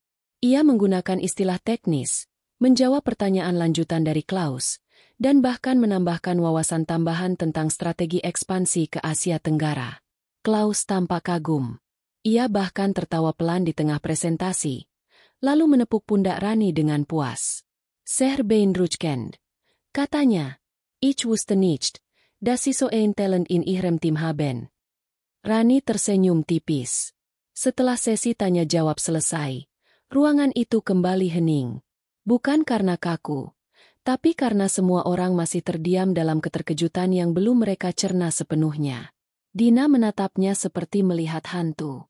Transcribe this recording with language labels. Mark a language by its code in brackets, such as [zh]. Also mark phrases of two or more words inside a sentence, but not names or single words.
[id] Ia menggunakan istilah teknis, menjawab pertanyaan lanjutan dari Klaus, dan bahkan menambahkan wawasan tambahan tentang strategi ekspansi ke Asia Tenggara. Klaus tampak kagum. Ia bahkan tertawa pelan di tengah presentasi, lalu menepuk pundak Rani dengan puas. [de] Sehr beeindruckend, katanya. Ich wusste nicht, dass Sie so ein Talent in Ihrem Team haben. [id] Rani tersenyum tipis. Setelah sesi tanya jawab selesai, ruangan itu kembali hening. Bukan karena kaku, tapi karena semua orang masih terdiam dalam keterkejutan yang belum mereka cerna sepenuhnya. Dina menatapnya seperti melihat hantu.